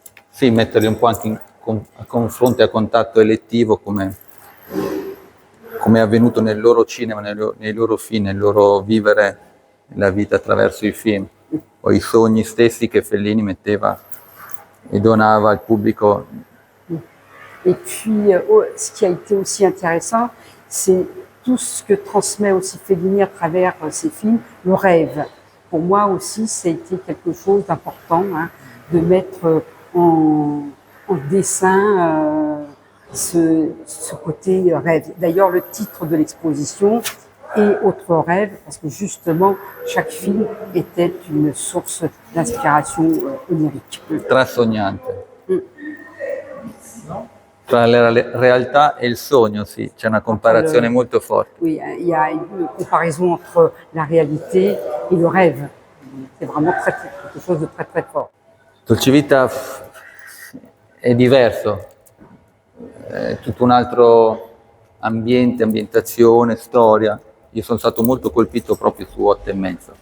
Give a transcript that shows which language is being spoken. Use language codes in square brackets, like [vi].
[it] Sì, metterli un po' anche a confronto e a contatto elettivo come è avvenuto nel loro cinema, nei loro film, nel loro vivere la vita attraverso i film, o i sogni stessi che Fellini metteva e donava al pubblico. [fr] Et puis, ce qui a été aussi intéressant, c'est tout ce que transmet aussi Fellini à travers ses films, le rêve. Pour moi aussi, ça a été quelque chose d'important, de mettre en dessin ce côté rêve. D'ailleurs, le titre de l'exposition est Autre rêve, parce que justement, chaque film était une source d'inspiration onirique. [it] Trasognante. Tra la realtà e il sogno, sì, c'è una comparazione molto forte. [fr] Oui, il y a une comparaison entre la réalité et le rêve. C'est vraiment quelque chose de très très fort. [it] Dolce Vita è diverso, è tutto un altro ambiente, ambientazione, storia. Io sono stato molto colpito proprio su 8 e mezzo.